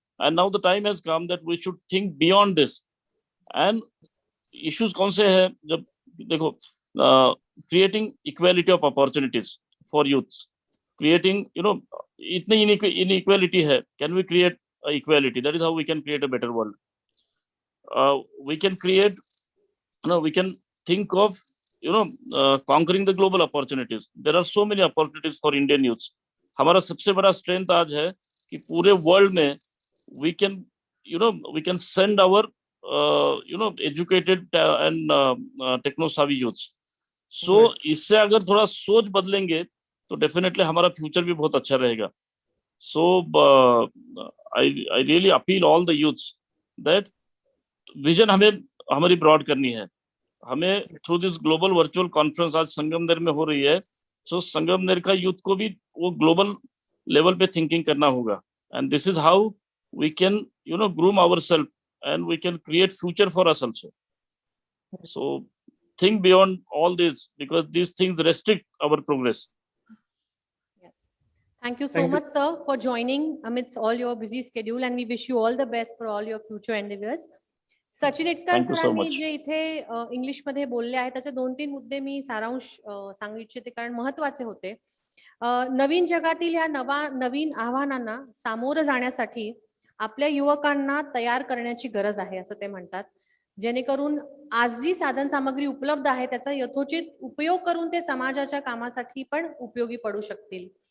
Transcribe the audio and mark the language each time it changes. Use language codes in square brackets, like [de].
[en] And now the time has come that we should think beyond this. [hi] And issues कौन से हैं? जब देखो, [en] creating equality of opportunities for youth, creating [hi] इतनी [en] Inequality है, can we create equality? That is how we can create a better world. We can create, we can think of conquering the global opportunities. There are so many opportunities for Indian youths. [hi] हमारा सबसे बड़ा strength आज है कि पूरे world में [en] we can send our educated and techno savvy youths. [hi] So इससे अगर थोड़ा सोच बदलेंगे तो definitely हमारा future भी बहुत अच्छा रहेगा. [en] So I really appeal all the youths that vision [hi] हमारी ब्रॉड करनी है. हमें [en] through this global virtual conference [hi] आज संगमनेर में हो रही है, सो संगमनेर का यूथ को भी वो ग्लोबल लेवल पे थिंकिंग करना होगा. [en] And this is how we can groom ourselves and we can create future for us also. So think beyond all this, because this things restrict our progress. Thank you so much, sir, for joining amidst all your busy schedule, and we wish you all the best for all your future endeavors. [mr] Sachin Itkar सरांनी जे इथे English मध्ये बोलले आहेत त्याचे 2-3 मुद्दे मी सारांश सांगू इच्छिते, कारण महत्वाचे होते. नवीन जगातील या नवीन आव्हानांना सामोरं जाण्यासाठी आपल्या युवकांना तयार करण्याची गरज आहे असं ते म्हणतात, जेणेकरून आज जी साधन सामग्री उपलब्ध आहे त्याचा यथोचित उपयोग करून ते समाजाच्या कामासाठी पण उपयोगी पडू शकतील.